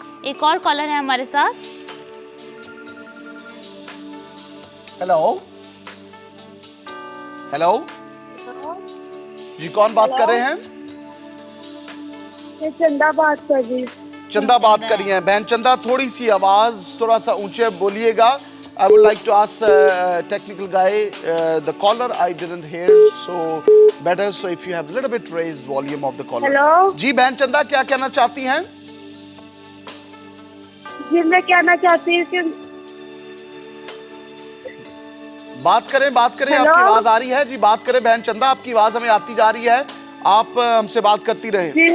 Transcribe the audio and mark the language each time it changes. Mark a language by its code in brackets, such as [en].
[hi] एक और कॉलर है हमारे साथ। हेलो हेलो जी, कौन बात कर रहे हैं? मैं चंदा बात कर रही। चंदा बात कर रही हैं। बहन चंदा, थोड़ी सी आवाज थोड़ा सा ऊंचे बोलिएगा। [en] I would like to ask technical guy, the caller I didn't hear so better, so if you have a little bit raised volume of the caller. [hi] Hello जी बहन चंदा, क्या कहना चाहती हैं? जी मैं कहना चाहती हूँ कि बात करें आपकी आवाज आ रही है जी, बात करें बहन चंदा, आपकी आवाज हमें आती जा रही है, आप हमसे बात करती रहें।